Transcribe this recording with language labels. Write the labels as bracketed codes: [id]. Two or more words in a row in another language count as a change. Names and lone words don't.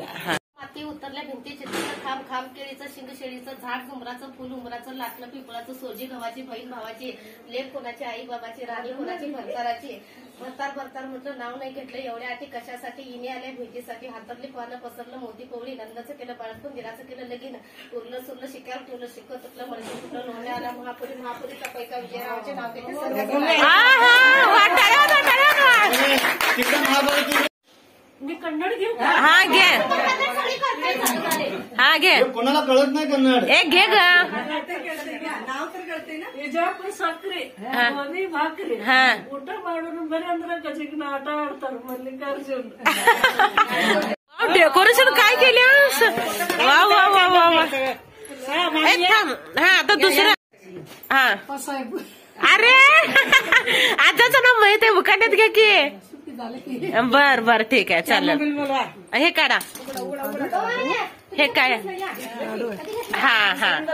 [mr] माती उतरल्या भिंती चित्र खांब खांब केळीचं शिंग शेळीचं झाड झुमराचं फुल उमराचं लाटणं पिंपळाचं सोजी गव्हाची बहीण भावाची लेक कोणाची आई बाबाची राणी कोणाची भरताराची भरतार भरतार म्हटलं नाव नाही घेतलं एवढ्या आठी कशासाठी इने आल्या भेटीसाठी हातातली पानं पसरलं मोती कोवळी नंदाचं केलं बाळपण दिराचं केलं लगीन उरलं सुरलं शिक्यावर ठेवलं शिकवत तुटलं म्हणजे कुठलं लोहण्या आला महापुरी महापुरीचा पैका विजयरावचे नाव घेते मी कन्नड घेऊ हा घे हा घे कोणाला कळत नाही कन्नड एक घे ग नाव तर कळते ना [kn] ವಿಜಯಪುರ ಸಕ್ರೆ ಮನಿ ಭಾಕ್ರಿ ಊಟ ಮಾಡೋರು ಬರೀ ಅಂದ್ರೆ ಗಜಗಿನ ಆಟ ಆಡ್ತಾರ ಮಲ್ಲಿಕಾರ್ಜುನ್ [mr] डेकोरेशन काय केले वा वा वा वा वा हा आता दुसरं हा अरे आताचं नाव माहित आहे बुकाट्यात घ्या की बर बर ठीक आहे चालेल हे काढा हे काय हा हा